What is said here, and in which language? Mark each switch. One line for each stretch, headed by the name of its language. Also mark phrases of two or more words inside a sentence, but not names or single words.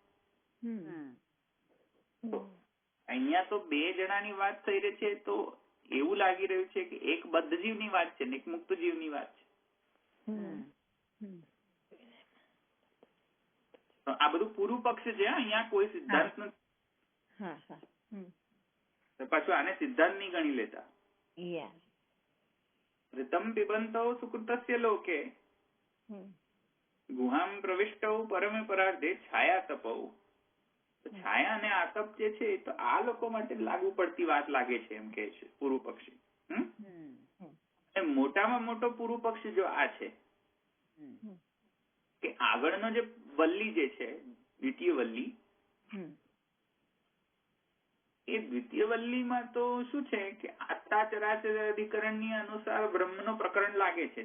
Gujarati: અહીંયા તો બે જણાની વાત થઈ રહી છે, તો એવું લાગી રહ્યું છે કે એક બદ્ધ જીવની વાત છે ને એક મુક્ત જીવની વાત છે. આ બધું પૂર્વ પક્ષ છે, અહીંયા કોઈ સિદ્ધાંત નથી. પાછું આને સિદ્ધાંત નહીં ગણી લેતા.
Sanskrit: ऋतम पिबन्तौ सुकृतस्य लोके ગુહામ પ્રવિષ્ટૌ પરમે પરાર્ધે છાયા તપૌ.
Gujarati: છાયા અને આતપ જે છે તો આ લોકો માટે લાગુ પડતી વાત લાગે છે એમ કે છે પૂર્વ પક્ષી. મોટામાં મોટો પૂર્વ પક્ષી જો આ છે કે આગળનો જે વલ્લી જે છે દ્વિતીય વલ્લી, એ દ્વિતીય વલ્લીમાં તો શું છે કે આત્તા ચરાચર અધિકરણની અનુસાર બ્રહ્મનો પ્રકરણ લાગે છે.